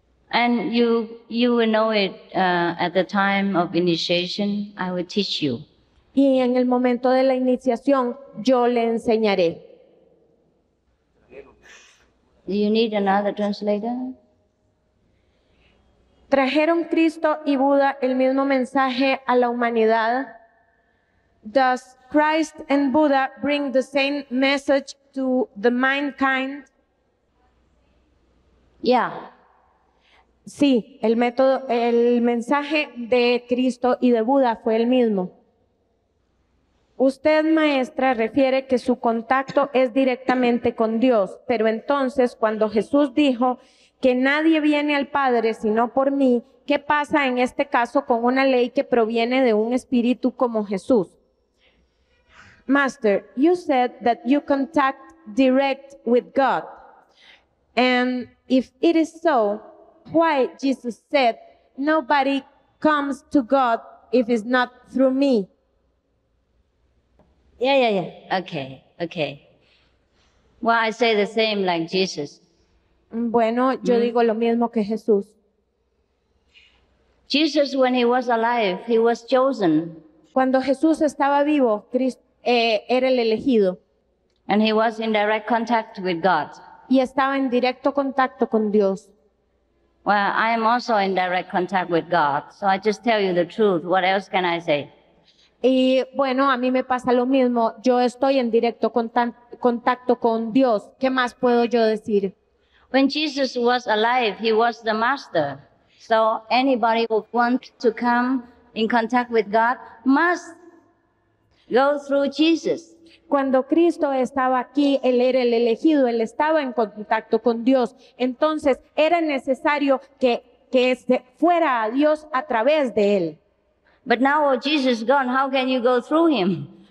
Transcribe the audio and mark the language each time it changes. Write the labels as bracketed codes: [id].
[en] And you will know it at the time of initiation. I will teach you. [es] Y en el momento de la iniciación, yo le enseñaré. [en] Do you need another translator? [es] ¿Trajeron Cristo y Buda el mismo mensaje a la humanidad? [en] Does Christ and Buddha bring the same message to the mankind? Yeah. [es] Sí, el mensaje de Cristo y de Buda fue el mismo. Usted, maestra, refiere que su contacto es directamente con Dios, pero entonces cuando Jesús dijo que nadie viene al Padre sino por mí, ¿qué pasa en este caso con una ley que proviene de un espíritu como Jesús? [en] Master, you said that you contact direct with God. And if it is so, why Jesus said, nobody comes to God if it's not through me? Yeah. Okay. Well, I say the same like Jesus. [es] Bueno, yo digo lo mismo que Jesús. [en] Jesus, when he was alive, he was chosen. [es] Cuando Jesús estaba vivo, era el elegido. [en] And he was in direct contact with God. [es] Y estaba en directo contacto con Dios. [en] Well, I am also in direct contact with God, so I just tell you the truth. What else can I say? [es] Y bueno, a mí me pasa lo mismo. Yo estoy en directo contacto con Dios. ¿Qué más puedo yo decir? [en] When Jesus was alive, he was the master. So anybody who wants to come in contact with God must go through Jesus. [es] Cuando Cristo estaba aquí, Él era el elegido, Él estaba en contacto con Dios. Entonces, era necesario que fuera a Dios a través de Él. [en] But now Jesus is gone, how can you go through him?